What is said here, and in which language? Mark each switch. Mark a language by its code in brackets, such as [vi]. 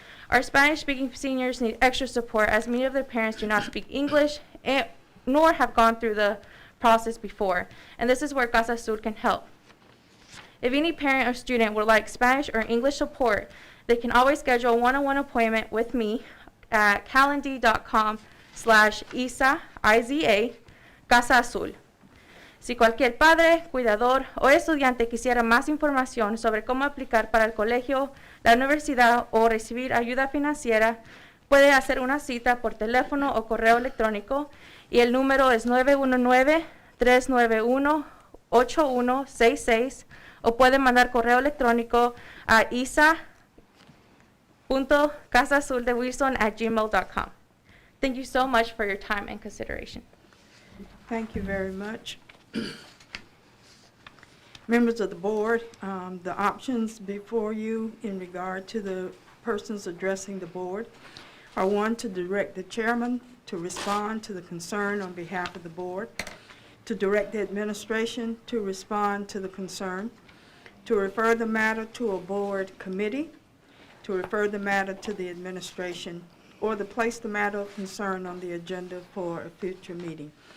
[en] Our Spanish-speaking seniors need extra support as many of their parents do not speak English nor have gone through the process before, and this is where Casa Azul can help. If any parent or student would like Spanish or English support, they can always schedule a one-on-one appointment with me at calendly.com/IZA, Casa Azul. [es] Si cualquier padre, cuidador o estudiante quisiera más información sobre cómo aplicar para el colegio, la universidad o recibir ayuda financiera, puede hacer una cita por teléfono o correo electrónico y el número es 919-391-8166 o puede mandar correo electrónico a isa.casazuldewilson@gmail.com. [en] Thank you so much for your time and consideration. Thank you very much. Members of the board, the options before you in regard to the persons addressing the board are: 1, to direct the chairman to respond to the concern on behalf of the board, to direct the administration to respond to the concern, to refer the matter to a board committee, to refer the matter to the administration, or to place the matter of concern on the agenda for a future meeting.